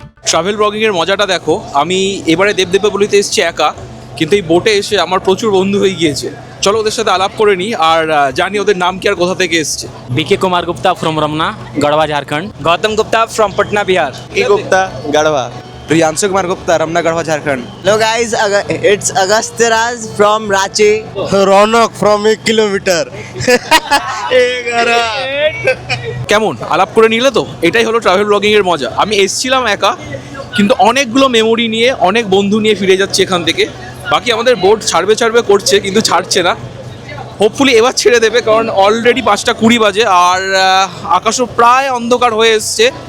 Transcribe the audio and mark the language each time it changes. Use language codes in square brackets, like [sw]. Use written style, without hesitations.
[bn] Travel ব্লগিংয়ের মজাটা দেখো, আমি এবারে দেবদেবীতে এসেছি একা, কিন্তু এই বোটে এসে আমার প্রচুর বন্ধু হয়ে গিয়েছে। চলো ওদের সাথে আলাপ করে নিই আর জানি ওদের নাম কি আর কোথা থেকে এসছে। [en] BK Kumar Gupta from Ramna Garhwa Jharkhand. Gautam Gupta from Patna Bihar. Gupta Garhwa. Priyanshu Kumar Gupta Ramna Garhwa Jharkhand. Hello guys, it's Agast Raj from Ranchi. Raunak from 1 kilometre. [bn] কেমন আলাপ করে নিলে তো, এটাই হলো ট্রাভেল ব্লগিংয়ের মজা। আমি এসছিলাম একা কিন্তু অনেকগুলো মেমোরি নিয়ে অনেক বন্ধু নিয়ে ফিরে যাচ্ছি এখান থেকে। বাকি আমাদের বোট ছাড়বে করছে কিন্তু ছাড়ছে না, হোপফুলি এবার ছেড়ে দেবে কারণ অলরেডি 5টা 20 বাজে আর আকাশও প্রায় অন্ধকার হয়ে এসছে।